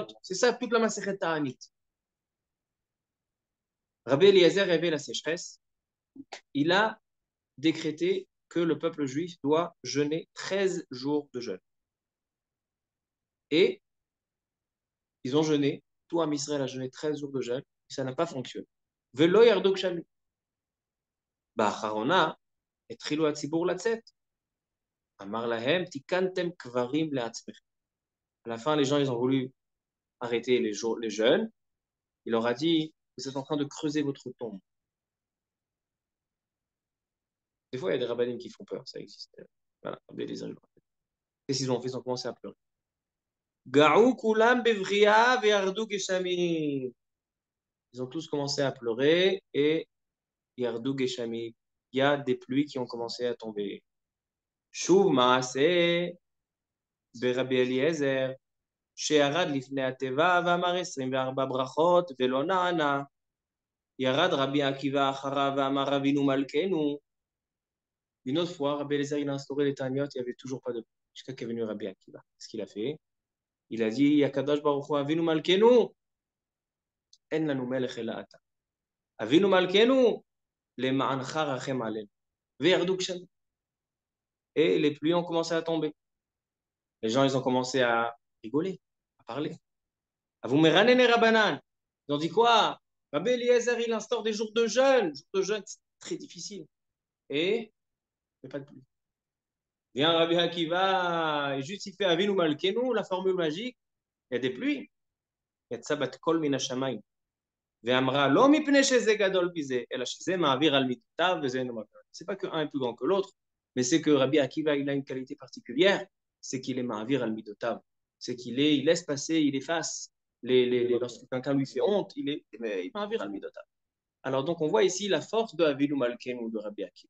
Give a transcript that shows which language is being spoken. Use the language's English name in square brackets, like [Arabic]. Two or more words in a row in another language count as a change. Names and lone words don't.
[French] C'est ça toute la Masechet Ta'anit. Rabbi Eliezer avait la sécheresse. Il a décrété que le peuple juif doit jeûner 13 jours de jeûne. Et ils ont jeûné, tout Am Israël a jeûné 13 jours de jeûne, et ça n'a pas fonctionné. [Hebrew] ולא ירדו גשמים. באחרונה, התחילו הציבור לצאת. אמר להם תקנתם קברים לעצמכם. [French] À la fin, les gens, ils ont voulu arrêter les jeûnes. Il leur a dit, vous êtes en train de creuser votre tombe. Des fois, il y a des rabbinim qui font peur, ça existe. Voilà, qu'est-ce qu'ils ont fait? Ils ont commencé à pleurer. [Hebrew] געו כולם בבכייה וירדו גשמים. [French] Ils ont tous commencé à pleurer et [Hebrew] ירדו גשמים. [French] Il y a des pluies qui ont commencé à tomber. [Hebrew] שוב מעשה ברבי אליעזר שירד לפני התיבה ואמר 24 ברכות ולא נענה. ירד רבי עקיבא אחריו ואמר אבינו מלכנו. [French] Une autre fois, Rabbi Eliezer, il a instauré les Taniot, il n'y avait toujours pas de pluie. Jusqu'à qu'est venu Rabbi Akiva. Qu'est-ce qu'il a fait? Il a dit, [Hebrew] הקדוש ברוך הוא אבינו מלכנו, אין לנו מלך אלא אתה. אבינו מלכנו, למענך רחם עלינו. וירדו גשמים. [French] Et les pluies ont commencé à tomber. Les gens, ils ont commencé à rigoler, à parler. [Hebrew] הוו מרננה רבנן. [French] Ils ont dit quoi? Rabbi Eliezer, il instaure des jours de jeûne. Jours de jeûne, c'est très difficile. Et il n'y a pas de pluie. Vient Rabbi Akiva, et juste il fait Avinu Malkeinu, la formule magique, il y a des pluies. [Hebrew] יצתה בת קול מן השמים. ואמרה לא מפני שזה גדול מזה, אלא שזה מעביר על מידותיו וזה אינו מעביר. [French] C'est pas qu'un est plus grand que l'autre, mais c'est que Rabbi Akiva, il a une qualité particulière, c'est qu'il est [Hebrew] מעביר על מידותיו. [French] C'est il laisse passer, il efface. Lorsque quelqu'un lui fait honte, il est [Hebrew] מעביר על מידותיו. [French] Alors donc on voit ici la force de Avinu Malkeinu de Rabbi Akiva.